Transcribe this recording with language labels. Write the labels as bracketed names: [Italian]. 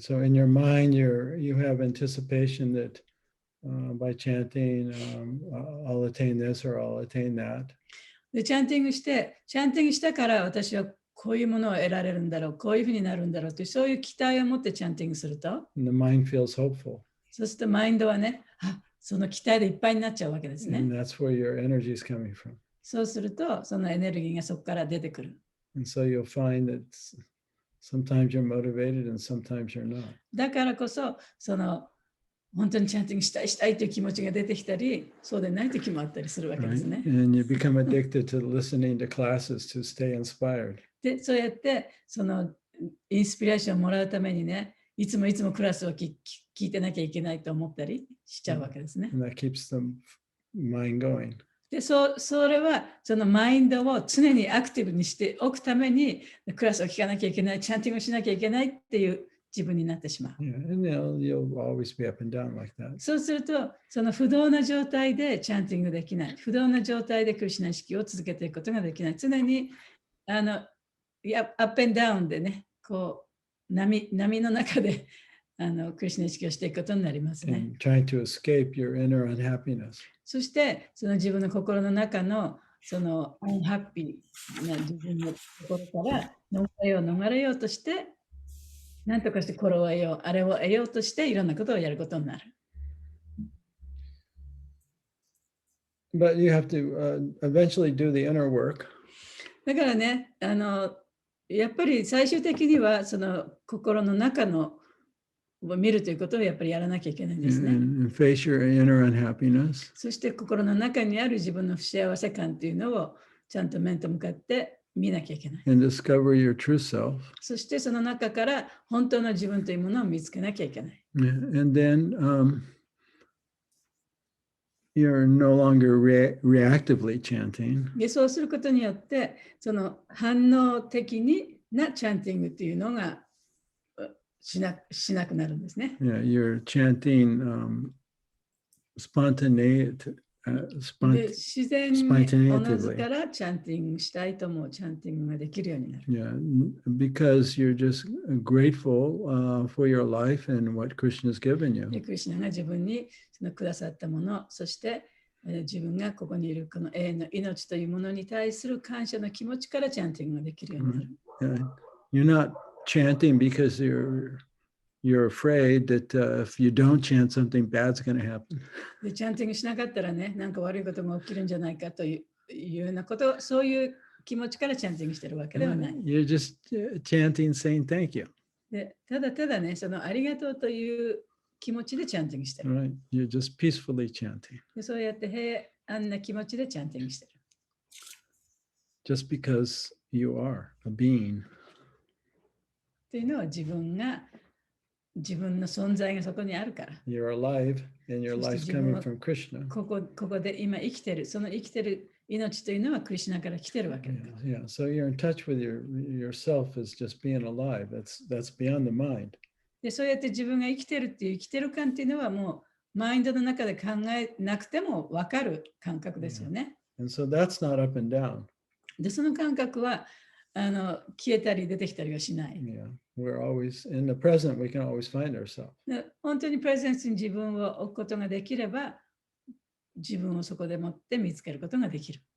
[English] So in your mind, you have anticipation that by chanting, I'll attain this or I'll attain that. [Japanese] で、チャンティングしたから私はこういうものを得られるんだろう、こういうふうになるんだろうという、そういう期待を持ってチャンティングすると、 [English] And the mind feels hopeful. [Japanese] そうするとマインドはね、その期待でいっぱいになっちゃうわけですね。 [English] And that's where your energy is coming from. [Japanese] そうすると、そのエネルギーがそこから出てくる。 [English] And so you'll find that sometimes you're motivated and sometimes you're not. [Japanese] だからこそ、その本当にチャンティングしたいという気持ちが出てきたり、そうでない時もあったりするわけですね。 [English] And you become addicted to listening to classes to stay inspired. [Japanese] で、そうやってそのインスピレーションをもらうためにね、いつもクラスを聞いてなきゃいけないと思ったりしちゃうわけですね。 [English] And that keeps the mind going. [Japanese] で、それはそのマインドを常にアクティブにしておくためにクラスを聞かなきゃいけない、チャンティングしなきゃいけないっていう自分になってしまう。 [English] Yeah, and you'll always be up and down like that. [Japanese] そうすると、その不動な状態でチャンティングできない。不動な状態でクリシュナ意識を続けていくことができない。常にアップ&ダウンでね、こう波の中でクリシュナ意識をしていくことになりますね。 [English] And trying to escape your inner unhappiness. [Japanese] そして、その自分の心の中のそのアンハッピーな自分のところから逃れようとして、なんとかしてこれを得よう、あれを得ようとしていろんなことをやることになる。 [English] But you have to eventually do the inner work. [Japanese] だからね、やっぱり最終的にはその心の中のを見るということをやっぱりやらなきゃいけないんですね。 [English] And face your inner unhappiness. [Japanese] そして心の中にある自分の不幸せ感というのをちゃんと面と向かって見なきゃいけない。 [English] And discover your true self. [Japanese] そしてその中から本当の自分というものを見つけなきゃいけない。 [English] And then you're no longer reactively chanting. [Japanese] でそうすることによって、その反応的なチャンティングというのがしなくなるんですね。 [English] Yeah, you're chanting spontaneity. [Japanese] で自然におのずからチャンティングしたいと思うチャンティングができるようになる。 [English] Yeah, because you're just grateful for your life and what Krishna has given you. [Japanese] でクリシュナが自分にそのくださったもの、そして自分がここにいるこの永遠の命というものに対する感謝の気持ちからチャンティングができるようになる。 [English] You're not chanting because you're afraid that if you don't chant, something bad's going to happen. [Japanese] でチャンティングしなかったらね、なんか悪いことが起きるんじゃないかというようなこと、そういう気持ちからチャンティングしてるわけではない。 [English] You're just chanting, saying thank you. [Japanese] でただね、そのありがとうという気持ちでチャンティングしてる。 [English] Right? You're just peacefully chanting. [Japanese] でそうやって平安な気持ちでチャンティングしてる。 [English] Just because you are a being. [Japanese] というのは自分の存在がそこにあるから。 [English] You're alive and your life's coming from Krishna. [Japanese] ここで今生きてる、その生きてる命というのはクリシュナから来てるわけだから。 [English] Yeah, so you're in touch with yourself as just being alive. That's beyond the mind. [Japanese] でそうやって自分が生きてるっていう生きてる感っていうのはもうマインドの中で考えなくても分かる感覚ですよね。 [English] And so that's not up and down. [Japanese] でその感覚は消えたり出てきたりはしない。 [English] Yeah, we're always in the present. We can always find ourselves. [Japanese] で本当にプレゼンスに自分を置くことができれば、自分をそこでもって見つけることができる。